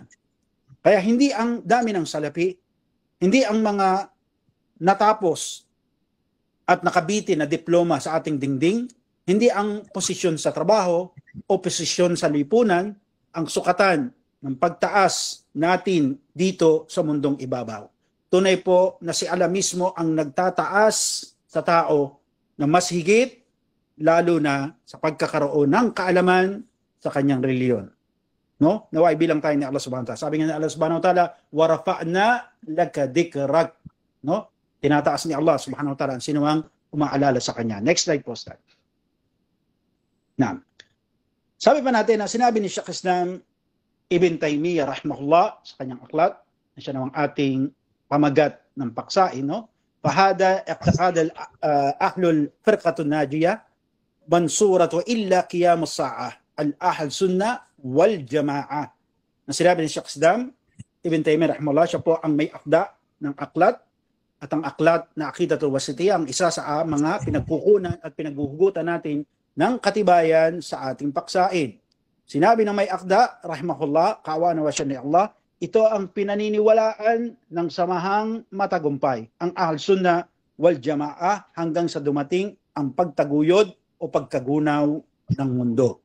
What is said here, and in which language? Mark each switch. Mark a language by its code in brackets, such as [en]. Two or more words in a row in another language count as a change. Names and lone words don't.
[tl] Kaya hindi ang dami ng salapi, hindi ang mga natapos at nakabitin na diploma sa ating dingding, hindi ang posisyon sa trabaho o posisyon sa lipunan ang sukatan ng pagtaas natin dito sa mundong ibabaw. Tunay po na si Allah mismo ang nagtataas sa tao na mas higit lalo na sa pagkakaroon ng kaalaman sa kanyang reliyon. No? Naway bilang tayo ni Allah [ar] سبحانه وتعالى. [tl] Sabi nga ni Allah [ar] سبحانه وتعالى, "ورفعنا لك ذكرك." [tl] No? Tinataas ni Allah [ar] سبحانه وتعالى [tl] ang sino ang umaalala sa kanya. [en] Next slide [tl] po, Ustad. Now, sabi pa natin na sinabi ni Shaykh Islam Ibn Taymiyyah rahimahullah sa kanyang aklat, na siya namang ating pamagat ng paksain, no? [ar] فهذا اعتقاد أهل الفرقة الناجية المنصورة إلى قيام الساعة أهل السنة والجماعة. [tl] Na sinabi ni Shaykh Islam Ibn Taymiyyah rahimahullah, siya po ang may akda ng aklat, at ang aklat na Aqidatul Wasitiyah ang isa sa mga pinagkukunan at pinaghuhugutan natin ng katibayan sa ating paksain. Sinabi ng may akda, rahimahullah, kawa na siya ni Allah, ito ang pinaniniwalaan ng samahang matagumpay, ang Ahl Sunnah wal Jama'ah, hanggang sa dumating ang pagtaguyod o pagkagunaw ng mundo.